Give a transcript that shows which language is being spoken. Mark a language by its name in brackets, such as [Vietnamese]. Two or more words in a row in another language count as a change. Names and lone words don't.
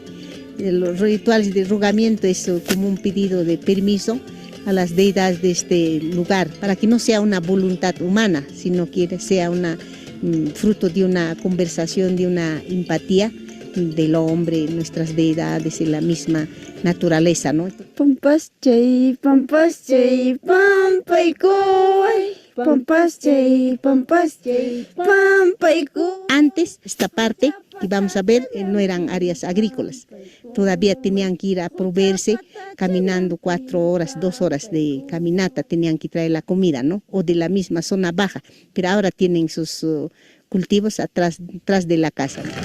[Spanish] Los rituales de rogamiento es como un pedido de permiso a las deidades de este lugar, para que no sea una voluntad humana, sino que sea fruto de una conversación, de una empatía del hombre, nuestras deidades y la misma naturaleza, ¿no? [Quechua] Pampas chay, pampas chay, pampay koy. Pampas chay, pampay koy. [Spanish] Antes, esta parte que vamos a ver, no eran áreas agrícolas. Todavía tenían que ir a proveerse caminando 4 horas, 2 horas de caminata, tenían que traer la comida, ¿no? O de la misma zona baja, pero ahora tienen sus cultivos atrás de la casa.